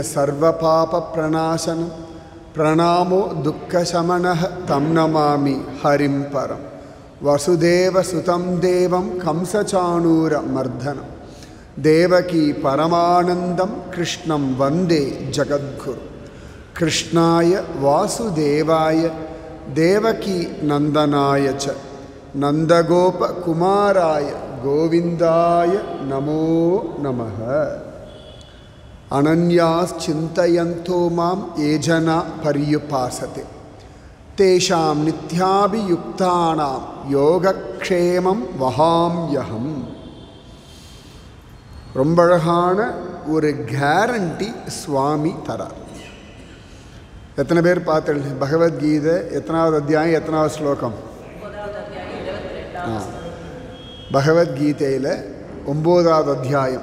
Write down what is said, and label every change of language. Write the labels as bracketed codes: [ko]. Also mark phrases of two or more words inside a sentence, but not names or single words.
[sa] सर्वपाप प्रणाशनम प्रणामो दुःखशमनः तं नमामि हरिं परम वसुदेव सुतं देवं कंसचाणूरमर्दनं देवकी परमानन्दं कृष्णं वन्दे जगद्गुरु कृष्णाय वासुदेवाय देवकी नन्दनाय च नन्दगोपकुमाराय गोविन्दाय नमो नमः अनन्याश्चिन्तयन्तो मां ये जना पर्युपासते तेषां नित्याभियुक्तानां योगक्षेमं वहाम्यहम् [ta] ரொம்ப அழகான ஒரு கேரண்டி சுவாமி தரார். எத்தனை பேர் பார்த்தீங்க? பகவத்கீதை எத்தனாவது அத்தியாயம் எத்தனாவது ஸ்லோகம்? பகவத்கீதையில் 9வது அத்தியாயம்.